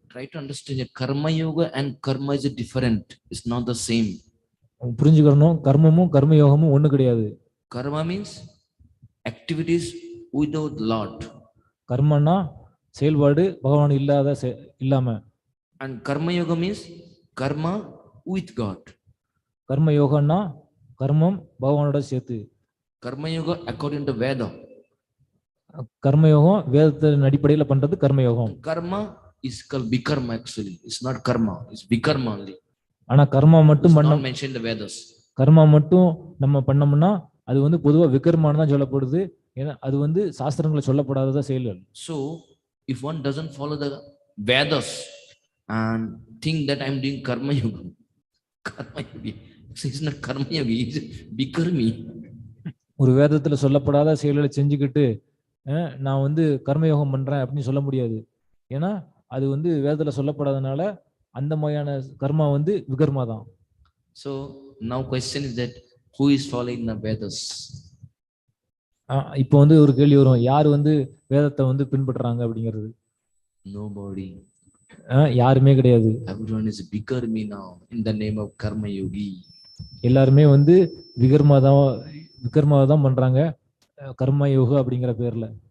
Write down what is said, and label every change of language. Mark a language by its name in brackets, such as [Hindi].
[English] Try to understand that karma yoga and karma is different. It's not the same. [Tamil] புரிஞ்சுக்கணும், கர்மமும் கர்ம யோகமும் ஒண்ணு கிடையாது. [English] Karma means activities without Lord. [Tamil] கர்மன்னா செயல்பாடு பகவான் இல்லாம. [English] And karma yoga means karma with God. [Tamil] கர்ம யோகம்னா கர்மம் பகவானோட சேர்த்து. [English] Karma yoga according to Veda. [Tamil] கர்மயோகம் வேதத்தின் அடிப்படையில பண்றது கர்மயோகம். [English] Karma is called vikarma actually. It's not karma. It's vikarma only. [Tamil] ஆனா கர்மா மட்டும் [English] It's not [Tamil] பண்ண [English] mentioned in the Vedas. [Tamil] கர்மா மட்டும் நம்ம பண்ணோம்னா அது வந்து பொதுவா விகர்மான்னு தான் சொல்லப்படுது. ஏன்னா அது வந்து சாஸ்திரங்களை சொல்லப்படாததா செயல்கள். [English] So if one doesn't follow the Vedas and think that I'm doing karma yoga, it's not karma yoga, it's vikarmi. [Tamil] ஒரு வேதத்துல சொல்லப்படாத செயல்களை செஞ்சுக்கிட்டு நான் வந்து கர்மயோகம் பண்றேன் அப்படின்னு சொல்ல முடியாது. ஏன்னா அது வந்து வேதத்துல சொல்லப்படாதனால அந்த மாதிரியான கர்மா வந்து விகர்மா தான். [English] So now question is that who is following the Vedas? [Tamil] இப்போ வந்து ஒரு கேள்வி வரும், யார் வந்து வேதத்தை வந்து பின்பற்றுறாங்க அப்படிங்கிறது. [English] Nobody. [Tamil] யாருமே கிடையாது. [English] Everyone is vikarmi now in the name of karma yogi. [Tamil] எல்லாருமே வந்து விகர்மாவை தான் பண்றாங்க கர்ம யோகா அப்படிங்கிற பேர்ல.